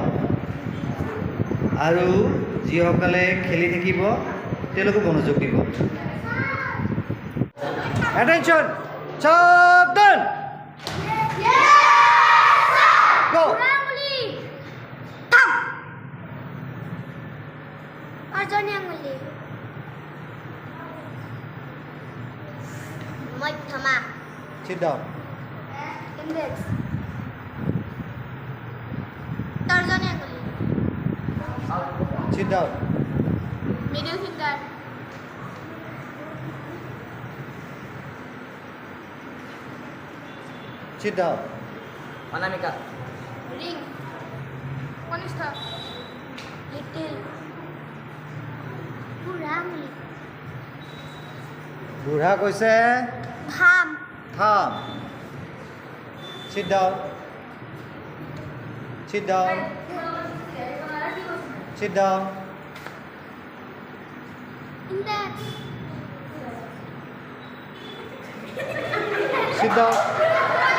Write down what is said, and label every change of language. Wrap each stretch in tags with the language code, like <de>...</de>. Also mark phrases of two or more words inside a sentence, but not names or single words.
<as>আৰু যিসকলে খেলি থাকিব তেওঁলোকে মনোযোগ দিব এটেনশ্যন সাৱধান গো তৰ্জনী আঙুলি মধ্যমা</as> <en>sit down</en> <as>index তৰ্জনী আঙুলি</as> <en>sit down middle finger sit down</en> <as>অনামিকা ring কনিষ্ঠা little বুঢ়া আঙুলি বুঢ়া কৈছে থাম</as> <en>থাম sit down sit down sit down index sit down</en>